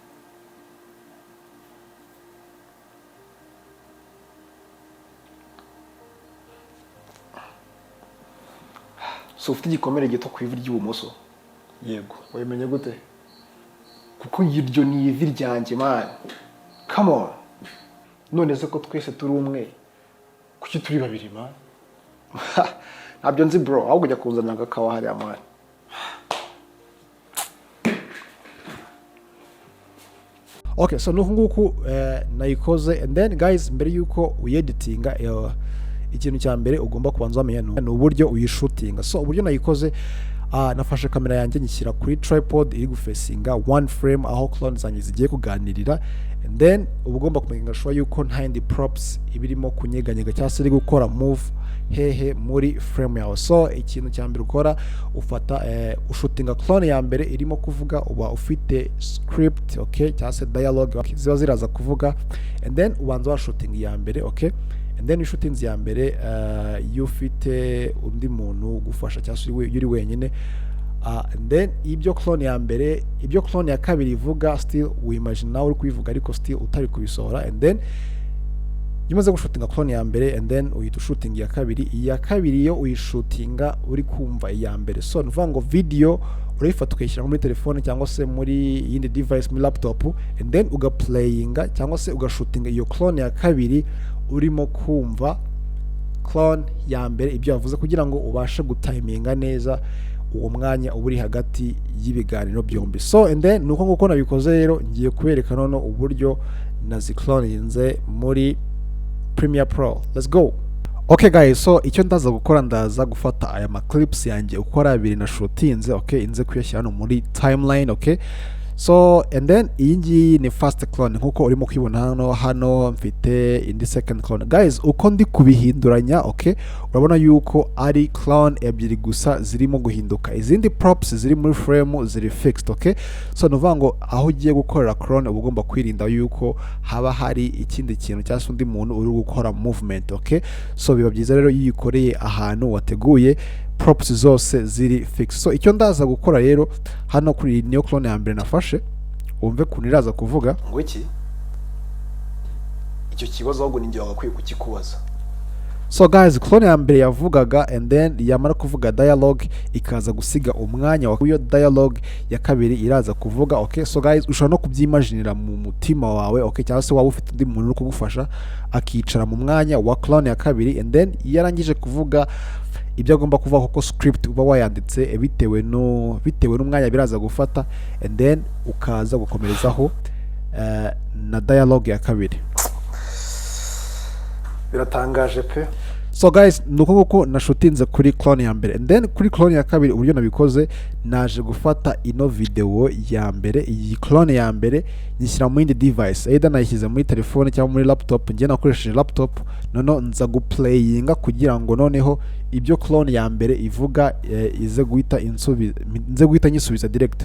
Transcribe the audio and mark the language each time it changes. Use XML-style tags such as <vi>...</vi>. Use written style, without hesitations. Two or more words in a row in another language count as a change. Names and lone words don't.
<rw>So ufite igikomere gito ku ivi ry'ibumoso. Yego, wamenye gute? Kuko iryo ni ivi ryanjye man.</rw> <en>Come on.</en> <rw>None se ko twese turi umwe. Kuki turi babiri man? Ntabyo nzi bro, ahubwo jya kuzana agakawa hariya man. Okay, so nuko nguko nayikoze,</rw> <en>and then guys</en> <rw>mbere yuko uyeditinga ikintu cya mbere ugomba kubanza wamenya ni uburyo uyishutinga. So uburyo nayikoze, nafashe kamera yanjye nyishyira kuri tripod iri gufacinga</rw> <en>one frame</en> <rw>aho clone zanjye zigiye kuganirira,</rw> <en>and then</en> <rw>ugomba kumenya sure yuko nta yindi props ibirimo kunyeganyega cyangwa se iri gukora move hehe muri frame yawe. So ikintu cya mbere ukora ufata ushutinga clone ya mbere irimo kuvuga, uba ufite script okay cyangwa se dialogue okay, ziba ziraza kuvuga,</rw> <en>and then</en> <rw>ubanza wa shooting ya mbere okay,</rw> <en>and then</en> <rw>shooting ya mbere ufite undi muntu gufasha cyangwa se yuri wenyine,</rw> <en>and then</en> <rw>ibyo clone ya mbere, ibyo clone ya kabiri ivuga</rw> <en>still we imagine</en> <rw>nawe uri kubivuga ariko still utari kubisohora,</rw> <en>and then</en> <rw>yumaze gushutinga clone ya mbere,</rw> <en>and then</en> <rw>uhita shooting ya kabiri yo uyishutinga uri kumva iya mbere. So nuvuga ngo video urayifata ukayishyira muri telefone cyangwa se muri yindi device muri laptop,</rw> <en>and then</en> <rw>ugaplayinga cyangwa se ugashutinga iyo clone ya kabiri urimo kumva clone ya mbere ibyo yavuze, kugira ngo ubashe gutiminga neza uwo mwanya uri hagati y'ibiganiro byombi.</rw> <en>So and then</en> <rw>nuko nguko nabikoze rero, ngiye kubereka none uburyo nazicloninze muri Premiere Pro.</rw> <en>Let's go. Okay guys, so</en> <rw>icyo ndaza gukora, ndaza gufata aya clips yanjye ukora abiri na shootinze okay, inze kuyashyira hano muri timeline okay.</rw> <en>So and then</en> <rw>iyi ngiyi ni</rw> <en>first clone</en> <rw>nkuko urimo kwibona hano mfite indi</rw> <en>second clone.</en> <rw>Guys, uko ndi kubihinduranya okay, urabona yuko ari clone ebyiri gusa zirimo guhinduka, izindi props ziri muri frame ziri</rw> <en>fixed okay.</en> <rw>So nuvuga ngo aho ugiye gukorera clone uba ugomba kwirinda yuko haba hari ikindi kintu cyangwa undi muntu uri gukora</rw> <en>movement okay.</en> <rw>So biba byiza rero iyo ukoreye ahantu wateguye props zose ziri fix. So icyo ndaza gukora rero hano kuri niyo clone ya mbere nafashe, umve kuntu iraza kuvuga ngo iki. Icyo kibazo ahubwo ninjye wagakwiye kukikubaza.</rw> <en>So guys,</en> <rw>clone ya mbere yavugaga,</rw> <en>and then</en> <rw>yamara kuvuga dialogue ikaza gusiga umwanya wa iyo dialogue ya kabiri iraza kuvuga okay.</rw> <en>So guys,</en> <rw>ushobora no kubyimaginira mu mutima wawe okay, cyangwa se waba ufite undi muntu uri kugufasha akicara mu mwanya wa clone ya kabiri,</rw> <en>and then</en> <rw>yarangije kuvuga ibyo agomba kuvuga kuko script uba wayanditse bitewe n'umwanya biraza gufata,</rw> <en>and then</en> <rw>ukaza gukomerezaho na dialogue ya kabiri. Biratangaje pe.</rw> <en>So guys,</en> <rw>nuko nguko nashutinze kuri clone ya mbere,</rw> <en>and then</en> <rw>kuri clone ya kabiri uburyo nabikoze, naje gufata ino video ya mbere, iyi clone ya mbere nyishyira mu yindi device, either nayishyize muri telefone cyangwa muri laptop. Ngiye nakoresheje laptop, noneho nza guplayinga kugira ngo noneho ibyo clone ya mbere ivuga ize guhita nyisubiza direct.</rw>